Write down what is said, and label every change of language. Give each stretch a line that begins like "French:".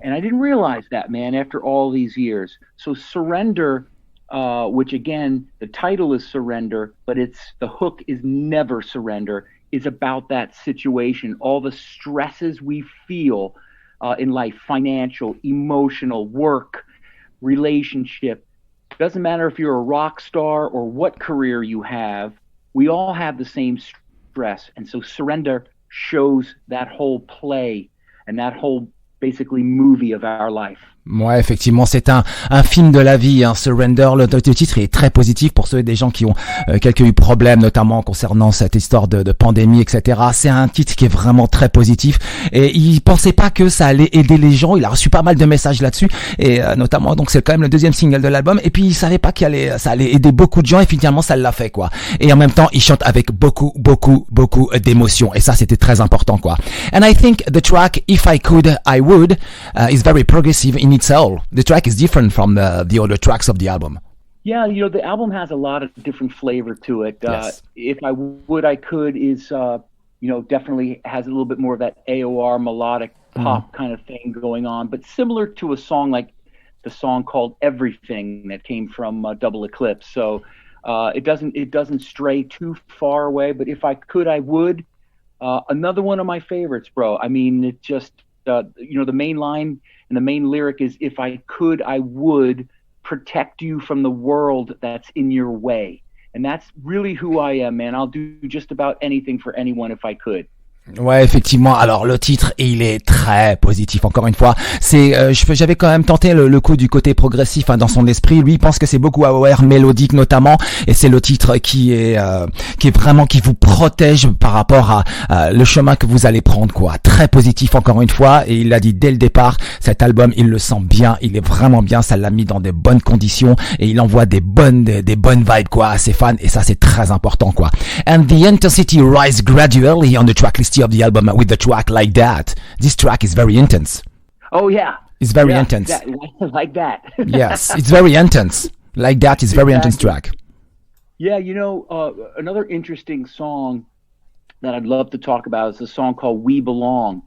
English: And I didn't realize that, man, after all these years. So Surrender, which again, the title is Surrender, but the hook is Never Surrender, is about that situation, all the stresses we feel in life, financial, emotional, work, relationship. Doesn't matter if you're a rock star or what career you have, we all have the same stress. And so Surrender shows that whole play and that whole basically movie of our life.
French: Ouais, effectivement, c'est un film de la vie, hein, Surrender. Le titre est très positif pour ceux des gens qui ont quelques problèmes, notamment concernant cette histoire de pandémie, etc. C'est un titre qui est vraiment très positif et il pensait pas que ça allait aider les gens. Il a reçu pas mal de messages là-dessus et notamment, donc c'est quand même le deuxième single de l'album et puis il savait pas ça allait aider beaucoup de gens et finalement ça l'a fait, quoi. Et en même temps, il chante avec beaucoup d'émotion et ça c'était très important, quoi.
English: And I think the track If I Could, I Would is very progressive in itself. The track is different from the other tracks of the album. Yeah, the album has a lot of different flavor to it. Yes. If I Would, I Could is, definitely has a little bit more of that AOR melodic pop kind of thing going on, but similar to a song like the song called Everything that came from Double Eclipse. So it doesn't stray too far away, but If I Could, I Would. Another one of my favorites, bro. I mean, it just, the main line and the main lyric is, if I could, I would protect you from the world that's in your way. And that's really who I am, man. I'll do just about anything for anyone if I could.
French: Ouais, effectivement. Alors le titre, il est très positif. Encore une fois, j'avais quand même tenté le coup du côté progressif, hein, dans son esprit. Lui, il pense que c'est beaucoup Harrag mélodique notamment, et c'est le titre qui est vraiment, qui vous protège par rapport à le chemin que vous allez prendre, quoi. Très positif encore une fois, et il l'a dit dès le départ. Cet album, il le sent bien, il est vraiment bien. Ça l'a mis dans des bonnes conditions et il envoie des bonnes vibes, quoi, à ses fans, et ça c'est très important, quoi.
English: And the intensity rise gradually on the track list of the album with the track Like That. This track is very intense. Oh yeah, it's very intense. Like that. Yes, it's very intense. Like That is very intense track. Yeah, another interesting song that I'd love to talk about is a song called We Belong.